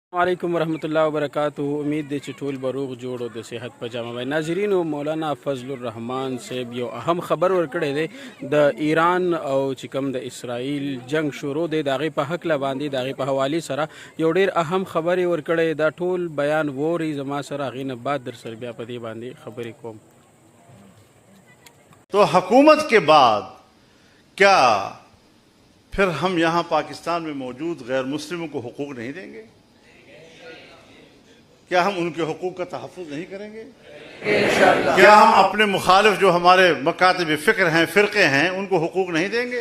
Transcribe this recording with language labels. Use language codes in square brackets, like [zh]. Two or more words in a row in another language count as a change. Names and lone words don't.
[ar] وعلیکم ورحمۃ اللہ وبرکاتہ. [ps] امید دی چې ټول بروغ جوړ او د صحت په جامه وي. ناظرینو، مولانا فضل الرحمان صاحب یو اهم خبر ورکړی دی د ایران او چې کوم د اسرائیل جنگ شروع دی د هغې په هکله باندې د هغې په حوالې سره یو ډېر اهم خبرې ورکړی. دا ټول بیان ووري زما سره، هغې نه بعد در سره بیا په دې باندې خبرې کوم. [ur] تو حکومت کے بعد کیا پھر ہم یہاں پاکستان میں موجود غیر مسلموں کو حقوق نہیں دیں گے؟ کیا ہم ان کے حقوق کا تحفظ نہیں کریں گے؟ کیا ہم اپنے مخالف جو ہمارے مکاتب فکر ہیں، فرقے ہیں، ان کو حقوق نہیں دیں گے؟